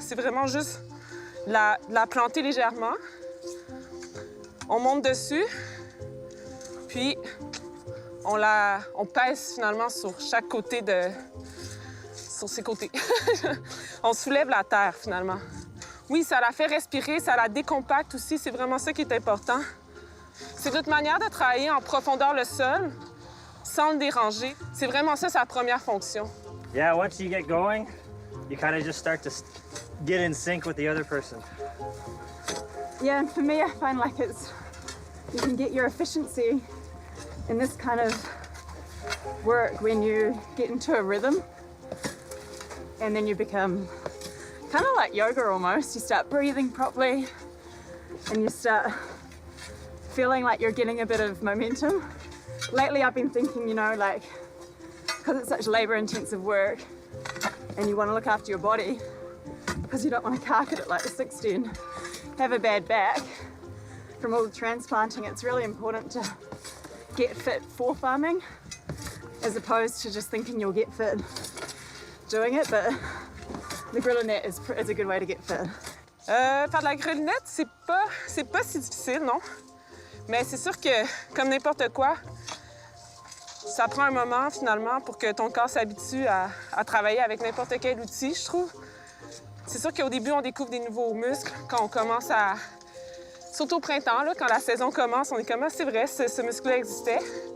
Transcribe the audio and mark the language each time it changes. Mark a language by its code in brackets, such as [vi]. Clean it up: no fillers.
[fr] C'est vraiment juste la planter légèrement. On monte dessus, puis on pèse finalement sur chaque côté sur ses côtés. On soulève la terre, finalement. Oui, ça la fait respirer, ça la décompacte aussi. C'est vraiment ça qui est important. C'est notre manière de travailler en profondeur le sol, sans le déranger. C'est vraiment ça, sa première fonction. [en] Yeah, once you get going, you kind of just start to get in sync with the other person. Yeah, and for me, I find like you can get your efficiency in this kind of work when you get into a rhythm, and then you become kind of like yoga almost. You start breathing properly, and you start feeling like you're getting a bit of momentum. Lately, I've been thinking, you know, like, because it's such labor-intensive work, and you want to look after your body, because you don't want to cark it at like 60 and have a bad back from all the transplanting. It's really important to get fit for farming, as opposed to just thinking you'll get fit doing it, but the grillinette is a good way to get fit. [fr] Faire de la grelinette, c'est pas si difficile, non? Mais c'est sûr que, comme n'importe quoi, ça prend un moment, finalement, pour que ton corps s'habitue à travailler avec n'importe quel outil, je trouve. C'est sûr qu'au début, on découvre des nouveaux muscles quand on commence à... Surtout au printemps, là, quand la saison commence, on est comme « Ah, c'est vrai, ce muscle-là existait ».